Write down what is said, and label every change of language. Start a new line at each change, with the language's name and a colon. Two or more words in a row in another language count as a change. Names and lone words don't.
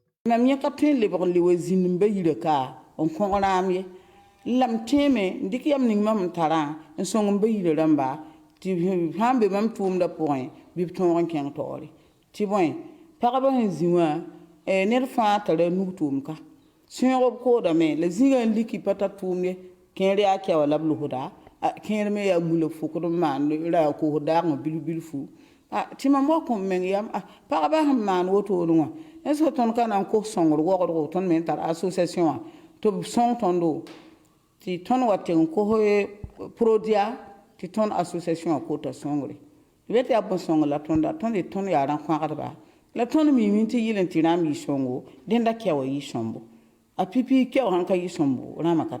Mossi: mam yẽ ka tõe n lebg n le wa zĩnd n ba yirã ka n kõg rãam ye la m tẽeme n dɩk yam ning mam n tarã n sõng n ba yirã rãmba tɩ sãn be mam tʋʋmdã pʋgẽ bɩ b tõog n kẽng taoore tɩ bõe pagba sẽn zĩ wã ned fãa tara nug tʋʋm ka sẽoog b koodame la zĩgã n liki pa tar tʋʋm ye kẽer yaa kɛwa la b lʋsda kẽer me yaa mula fʋkd n maan ra koos daagẽ bilfu tɩ mam wa kõ meng yam pagba sẽn maan wotoone wã
French: est-ce que
Mossi: tõnd ka na n kos sõngr waoodgo tõnd me n tar association wã tɩ b sõng tõndo tɩ tõnd wa tɩg n kos prodia tɩ tõnd association wã kota sõngre tɩ be tɩ yaa bõn-sõng la tõnda tõnd y tõnd yaa rã kõagdba la tõnd miime tɩ yɩl n tɩ rãmb yɩ sõngo dẽnda kɛwa yɩ sõmbo a pipi kɛwa sãn ka yɩ sõmbo rãmbã ka